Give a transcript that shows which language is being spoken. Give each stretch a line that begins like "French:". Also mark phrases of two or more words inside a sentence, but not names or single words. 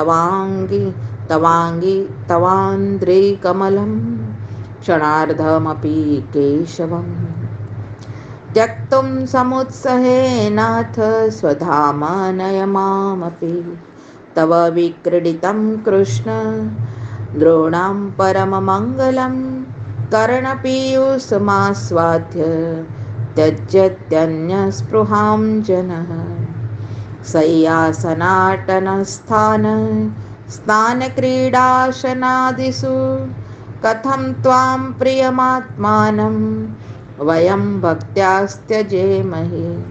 Sanskrit: तवांद्रिकमलम क्षणार्धमपी केशवम त्यक्तुम समुत्सहेनाथ स्वधामानय मामपी तव विक्रीडितम कृष्ण द्रोणाम परममंगलम कर्णपीयुषमास्वाद्य त्यज्यत्यन्य स्पृहां जनः शय्यासनाटनस्थान स्नानक्रीडाशनादिषु कथं त्वां प्रियमात्मानं वयं भक्त्यास्त्यजेमहि